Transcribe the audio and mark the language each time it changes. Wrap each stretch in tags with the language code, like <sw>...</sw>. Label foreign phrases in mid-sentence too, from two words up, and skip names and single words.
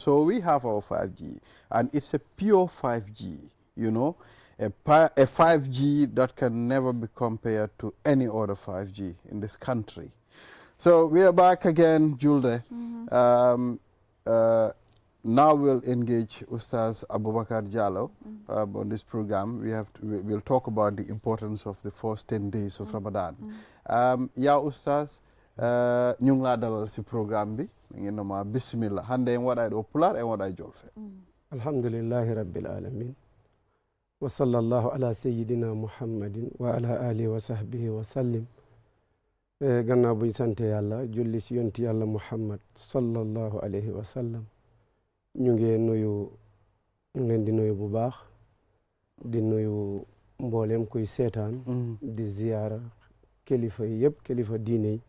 <en>So we have our 5G, and it's a pure 5G, you know, a 5G that can never be compared to any other 5G in this country. So we are back again, Julde. Now we'll engage Ustaz Abubakar Jallow on this program. We'll talk about the importance of the first 10 days of Ramadan.</en> <wo>Ya Ustaz, ñu ngi laa dalal si programme bi ngeen na ma bismillah</wo> <ff>hande en waɗa ɗo pular en waɗa jolfe.</ff> <ar>الحمد لله رب العالمين وصلى الله على سيدنا محمد وعلى آله وصحبه وسلم.</ar> <wo>Gannaaw buñ sante Yàlla julli ci yonti Yàlla Muhammad</wo> <ar>صلى الله عليه وسلم.</ar> <wo>ñu ngi nuyu ñu leen di nuyu bu baax di nuyu mboolem kuy seetaan di ziyaara kilifa yi yëpp kilifa diine yi</wo>